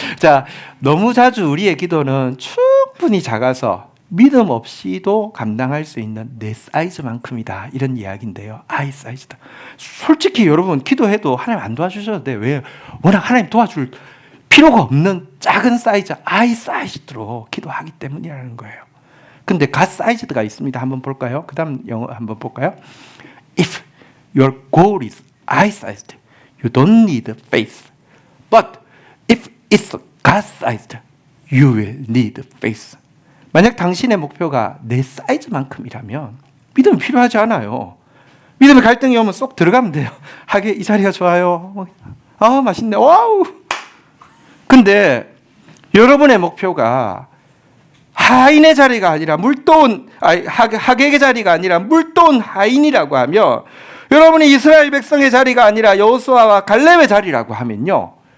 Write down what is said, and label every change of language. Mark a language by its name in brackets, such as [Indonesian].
[Korean] 자, 너무 자주 우리의 기도는 충분히 작아서 믿음 없이도 감당할 수 있는 내 사이즈만큼이다. 이런 이야기인데요. 아이 사이즈다. 솔직히 여러분 기도해도 하나님 안 도와주셔도 돼. 왜? 워낙 하나님 도와줄 필요가 없는 작은 사이즈, 아이 사이즈로 기도하기 때문이라는 거예요. 근데 갓 사이즈가 있습니다. 한번 볼까요? 그 다음 영어 한번 볼까요? [English] If your goal is eye-sized, you don't need faith. But if it's God-sized, you will need faith. [Korean] 만약 당신의 목표가 내 사이즈만큼이라면 믿음이 필요하지 않아요. 믿음의 갈등이 오면 쏙 들어가면 돼요. 하게 이 자리가 좋아요. 맛있네. 와우. 근데 여러분의 목표가 하인의 자리가 아니라 하객의 자리가 아니라 물도온 하인이라고 하면 여러분이 이스라엘 백성의 자리가 아니라 여호수아와 갈렙의 자리라고 하면요.